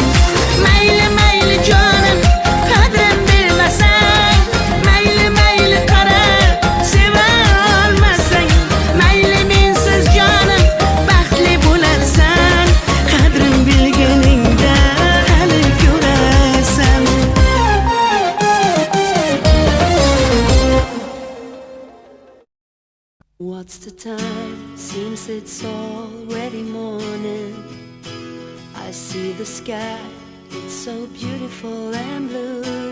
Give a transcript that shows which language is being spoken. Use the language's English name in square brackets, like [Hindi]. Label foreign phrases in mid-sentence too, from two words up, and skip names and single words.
[Uzbek] Mayli mayli jonim, qadrin bilmasang, mayli mayli qarab seva olmasang, mayli mensiz jonim baxtli bo'larsan, qadrin bilganingda hali ko'rarsan. [English] What's the time? Seems it's already morning. I see the sky, it's so beautiful and blue.